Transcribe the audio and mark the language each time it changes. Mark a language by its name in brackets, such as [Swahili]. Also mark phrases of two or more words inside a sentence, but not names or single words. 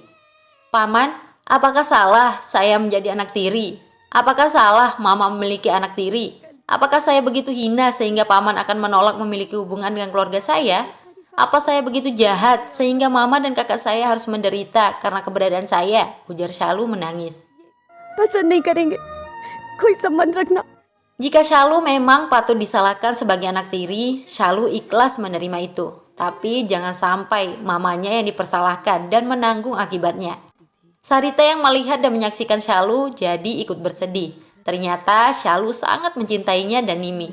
[Indonesian] Paman, apakah salah saya menjadi anak tiri? Apakah salah mama memiliki anak tiri? Apakah saya begitu hina sehingga paman akan menolak memiliki hubungan dengan keluarga saya? Apa saya begitu jahat sehingga mama dan kakak saya harus menderita karena keberadaan saya? Ujar Shalu menangis. [Hindi] पसंद नहीं करेंगे कोई संबंध रखना. [Indonesian] Jika Shalu memang patut disalahkan sebagai anak tiri, Shalu ikhlas menerima itu. Tapi jangan sampai mamanya yang dipersalahkan dan menanggung akibatnya. Sarita yang melihat dan menyaksikan Shalu jadi ikut bersedih. Ternyata Shalu sangat mencintainya dan Nimi.